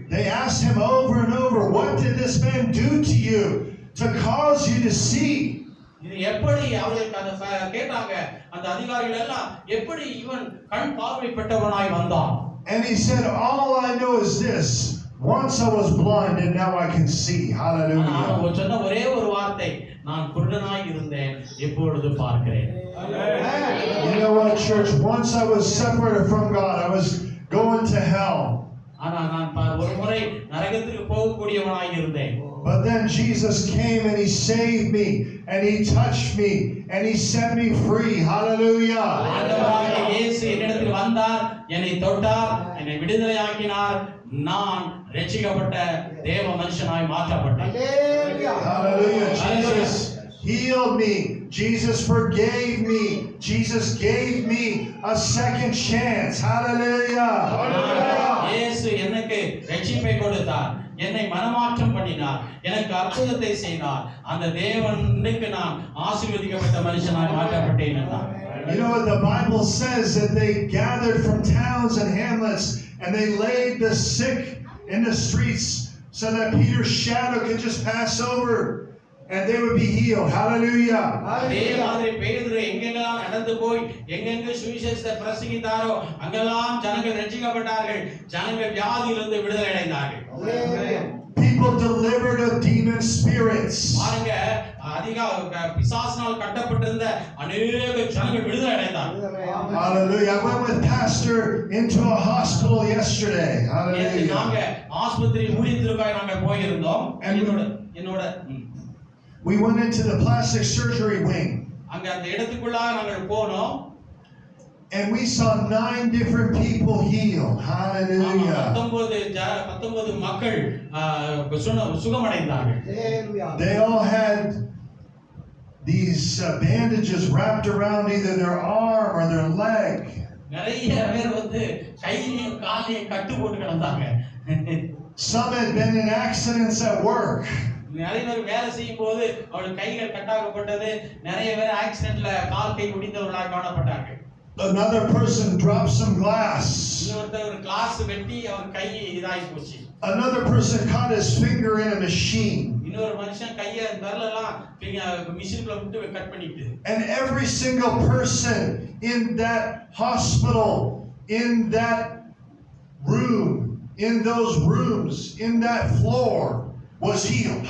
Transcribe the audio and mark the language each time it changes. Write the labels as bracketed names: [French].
[English] They asked him over and over, "What did this man do to you to cause you to see?" [Tamil] இது எப்படி அவர்களுக்கு அந்த கேட்டாங்க. அந்த அதிகாரிகள் எல்லாம் எப்படி இவன் கண் பார்வைப்பட்டவனாய் வந்தான்? [English] And he said, "All I know is this. Once I was blind and now I can see." Hallelujah. [Tamil] அவன் சொன்ன ஒரே ஒரு வார்த்தை, நான் குருடனாய் இருந்தேன் இப்பொழுது பார்க்கிறேன். [English] You know what, church? Once I was separated from God. I was going to hell. [Tamil] ஆனா நான் ஒரு முறை நரகத்துக்கு போகக்கூடியவனாய் இருந்தேன். [English] But then Jesus came and he saved me and he touched me and he set me free. Hallelujah. [Tamil] ஆண்டவராகிய இயேசு என்னிடத்தில் வந்தார், என்னை தொட்டார், என்னை விடுதலையாக்கினார். நான் ரட்சிக்கப்பட்ட தேவ மனுஷனாய் மாற்றப்பட்டேன். [English] Hallelujah. Jesus healed me. Jesus forgave me. Jesus gave me a second chance. Hallelujah. [Tamil] இயேசு எனக்கு ரட்சிப்பை கொடுத்தார், என்னை மனமாற்றம் பண்ணினார், எனக்கு அற்புதத்தை செய்தார். அந்த தேவனுக்கு நான் ஆசீர்வதிக்கப்பட்ட மனுஷனாய் மாற்றப்பட்டேன் என்றார். [English] You know what the Bible says, that they gathered from towns and hamlets and they laid the sick in the streets so that Peter's shadow could just pass over and they would be healed. Hallelujah. [Tamil] அதே மாதிரி பேதுரு எங்கெங்கெல்லாம் நடந்து போய் எங்கெங்க சுவிசேஷத்தை பிரசங்கித்தாரோ அங்கெல்லாம் ஜனங்கள் ரட்சிக்கப்பட்டார்கள். ஜனங்கள் வியாதியிலிருந்து விடுதலை அடைந்தார்கள். [English] People delivered of demon spirits. [Tamil] பாருங்க, அதிக பிசாசினால் கட்டப்பட்டிருந்த அநேக ஜனங்கள் விடுதலை அடைந்தார்கள். [English] Hallelujah. I went with Pastor into a hospital yesterday. Hallelujah. [Tamil] நாங்க ஆஸ்பத்திரி ஊழியத்திற்காக நாங்க போயிருந்தோம். என்னோட [English] We went into the plastic surgery wing. [Tamil] அங்க அந்த இடத்துக்குள்ளாக நாங்கள் போனோம். [English] And we saw 9 different people healed. Hallelujah. [Tamil] 19 மக்கள் சுகமடைந்தார்கள். [English] They all had these bandages wrapped around either their arm or their leg. [Tamil] நிறைய பேர் வந்து கையிலையும் காலையும் கட்டு போட்டு கிடந்தாங்க. [English] Some had been in accidents at work. [Tamil] நிறைய பேர் வேலை செய்யும் போது அவர்கள் கைகள் கட்டாக்கப்பட்டது. நிறைய பேர் ஆக்சிடென்ட்ல கால் கை ஒடிந்தவர்களாக காணப்பட்டார்கள். [English] Another person dropped some glass. [Tamil] இன்னொருத்தர் கிளாஸ் வெட்டி அவர் கை இதாகி போச்சு. [English] Another person caught his finger in a machine. [Tamil] இன்னொரு மனுஷன் கையை விரலெல்லாம் மிஷின்ல விட்டு கட் பண்ணிட்டு. [English] And every single person in that hospital, in that room, in those rooms, in that floor was healed.